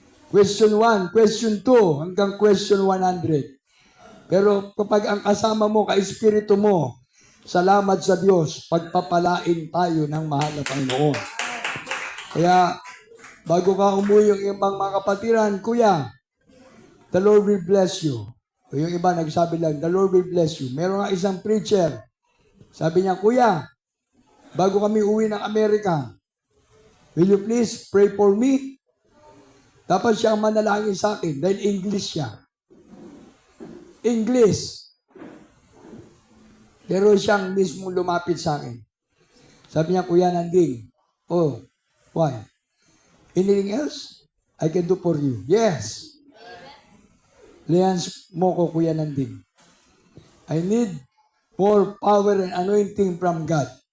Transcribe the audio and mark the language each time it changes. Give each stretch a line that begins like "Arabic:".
English: Question 1, question 2, hanggang question 100.
Filipino: Pero kapag ang kasama mo, ka-espiritu mo, salamat sa Diyos, pagpapalain tayo ng mahal na Panginoon. Kaya, bago ka umuwi yung ibang mga kapatiran, Kuya,
English: the Lord will bless you.
Filipino: O yung iba nagsabi lang,
English: the Lord will bless you.
Filipino: Meron nga isang preacher, sabi niya, Kuya, bago kami uwi ng Amerika,
English: will you please pray for me?
Filipino: Dapat siya ang manalangin sa akin dahil English siya. English. Pero siyang mismo lumapit sa akin. Sabi niya,
English: Kuya Nanding, oh, why? Anything else I can do for you? Yes.
Filipino: Lians mo ko,
English: Kuya Nanding. I need more power and anointing from God.